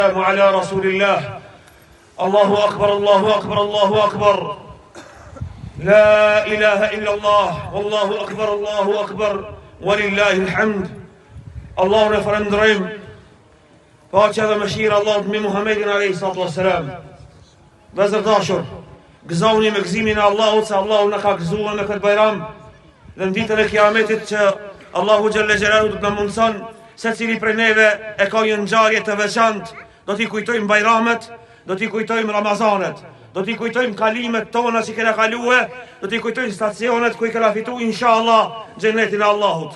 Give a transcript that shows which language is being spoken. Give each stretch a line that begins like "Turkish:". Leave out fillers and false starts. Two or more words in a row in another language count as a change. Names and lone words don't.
Arabic: على رسول الله. الله أكبر الله أكبر الله أكبر. لا إله إلا الله والله أكبر الله أكبر ولله الحمد. الله نفرندرم
Albanian: paqja dhe mëshira Allahut me Muhammedin
Arabic: عليه الصلاة والسلام.
Albanian: Vëzër dashur, gëzoni me gëzimin e Allahut se Allahu na ka gëzuar në këtë bajram dhe në ditën e Kiametit që Allahu
Arabic: جل جلاله
Albanian: do të na mundson secili prej neve e ka një ngjarje të veçantë, do t'i kujtojmë bajramet, do t'i kujtojmë Ramazanet, do t'i kujtojmë kalimet tona që kena kalue, do t'i kujtojmë stacionet ku i kena fitu inshallah xhenetin e Allahut.